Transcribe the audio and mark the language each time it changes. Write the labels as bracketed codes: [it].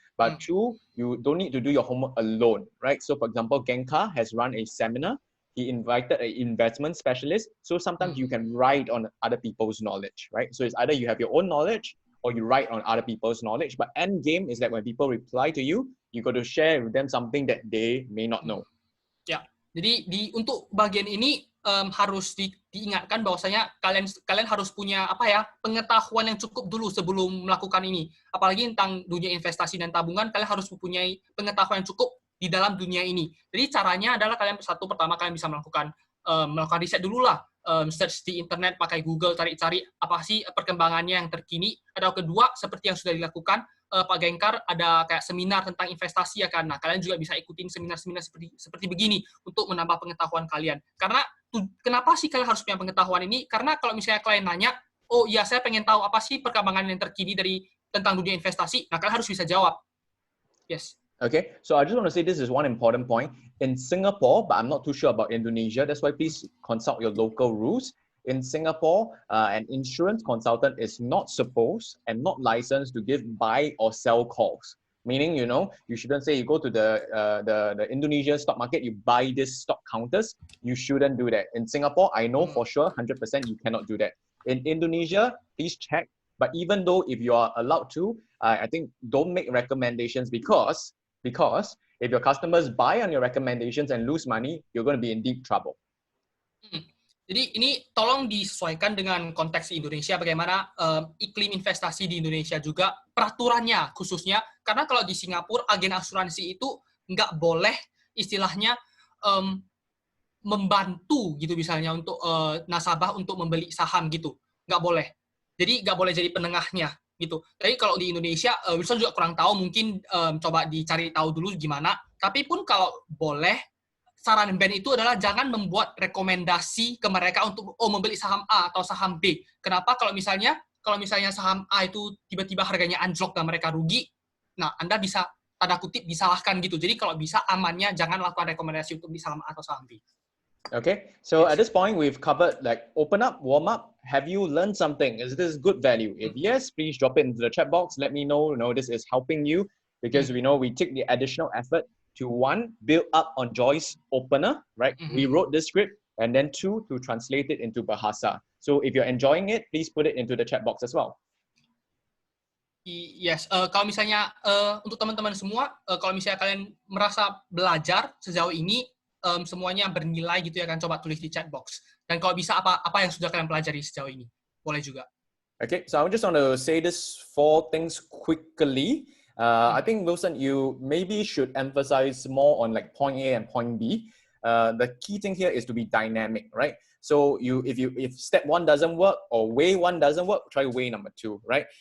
[en] But two, you don't need to do your homework alone, right? So for example, Gencar has run a seminar. He invited an investment specialist. So sometimes you can write on other people's knowledge, right? So it's either you have your own knowledge or you write on other people's knowledge. But end game is that when people reply to you, you got to share with them something that they may not know. [id] Ya, jadi untuk bagian ini harus diingatkan bahwasanya kalian harus punya pengetahuan yang cukup dulu sebelum melakukan ini. Apalagi tentang dunia investasi dan tabungan, kalian harus mempunyai pengetahuan yang cukup di dalam dunia ini. Jadi caranya adalah pertama kalian bisa melakukan riset dulu lah, search di internet, pakai Google, cari-cari apa sih perkembangannya yang terkini. Ada kedua, seperti yang sudah dilakukan Pak Gencar, ada kayak seminar tentang investasi ya kan. Nah, kalian juga bisa ikutin seminar-seminar seperti begini untuk menambah pengetahuan kalian. Karena kenapa sih kalian harus punya pengetahuan ini? Karena kalau misalnya kalian nanya, oh iya saya pengen tahu apa sih perkembangan yang terkini tentang dunia investasi, nah kalian harus bisa jawab. [en] Yes. Okay, so I just want to say this is one important point. In Singapore, but I'm not too sure about Indonesia, that's why please consult your local rules. In Singapore, an insurance consultant is not supposed and not licensed to give buy or sell calls. Meaning, you shouldn't say you go to the Indonesia stock market, you buy this stock counters. You shouldn't do that. In Singapore, I know for sure, 100% you cannot do that. In Indonesia, please check. But even though if you are allowed to, I think don't make recommendations because if your customers buy on your recommendations and lose money, you're going to be in deep trouble. [id] Jadi ini tolong disesuaikan dengan konteks Indonesia, bagaimana iklim investasi di Indonesia juga, peraturannya khususnya. Karena kalau di Singapura, agen asuransi itu nggak boleh istilahnya membantu gitu misalnya untuk nasabah untuk membeli saham gitu. Nggak boleh. Jadi nggak boleh jadi penengahnya. Gitu. Jadi kalau di Indonesia, Wilson juga kurang tahu, mungkin coba dicari tahu dulu gimana. Tapi pun kalau boleh, saran Ben itu adalah jangan membuat rekomendasi ke mereka untuk membeli saham A atau saham B. Kenapa? Kalau misalnya saham A itu tiba-tiba harganya anjlok dan mereka rugi, nah Anda bisa tanda kutip disalahkan gitu. Jadi kalau bisa amannya jangan lakukan rekomendasi untuk beli saham A atau saham B. [en] Okay, so at this point, we've covered like open up, warm up. Have you learned something? Is this good value? If yes, please drop it into the chat box. Let me know, this is helping you because we know we take the additional effort to one, build up on Joy's opener, right? We wrote this script and then two, to translate it into Bahasa. So if you're enjoying it, please put it into the chat box as well. [id] Yes, kalau misalnya untuk teman-teman semua, kalau misalnya kalian merasa belajar sejauh ini, semuanya bernilai gitu ya kan, coba tulis di chat box. Dan kalau bisa apa yang sudah kalian pelajari sejauh ini, boleh juga. [en] Okay, so I just want to say this 4 things quickly. I think Wilson, you maybe should emphasize more on like point A and point B. The key thing here is to be dynamic, right? So if step 1 doesn't work or way 1 doesn't work, try way number 2, right?